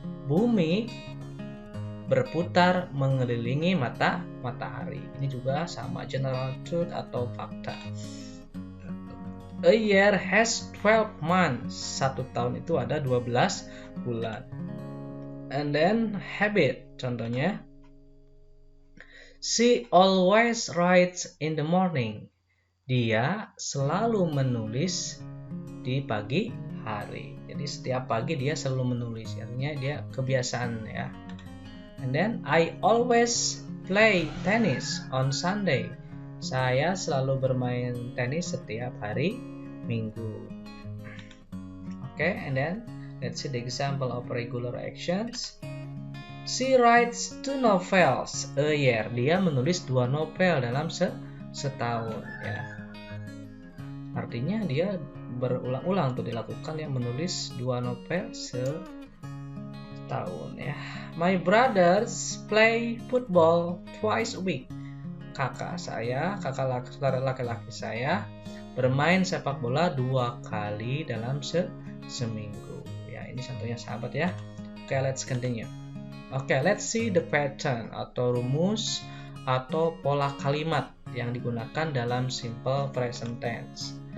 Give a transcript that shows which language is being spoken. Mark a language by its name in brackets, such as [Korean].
[Indonesian] Bumi berputar mengelilingi matahari. Ini juga sama, general truth atau fakta. [English] A year has 12 months. [Indonesian] Satu tahun itu ada 12 bulan. [English] And then habit, contohnya she always writes in the morning. [Indonesian] Dia selalu menulis di pagi hari. Jadi setiap pagi dia selalu menulis. Artinya dia kebiasaan ya. [English] And then I always play tennis on Sunday. [Indonesian] Saya selalu bermain tenis setiap hari Minggu. [English] Okay, and then let's see the example of regular actions. She writes 2 novels a year. [Indonesian] Dia menulis 2 novel dalam setahun ya. Artinya dia berulang-ulang untuk dilakukan yang menulis 2 novel setahun ya. [English] My brothers play football twice a week. [Indonesian] Kakak laki-laki saya bermain sepak bola 2 kali dalam seminggu. Ya, ini contohnya sahabat ya. [English] Okay, let's continue. Okay, let's see the pattern [Indonesian] atau rumus atau pola kalimat yang digunakan dalam simple present tense.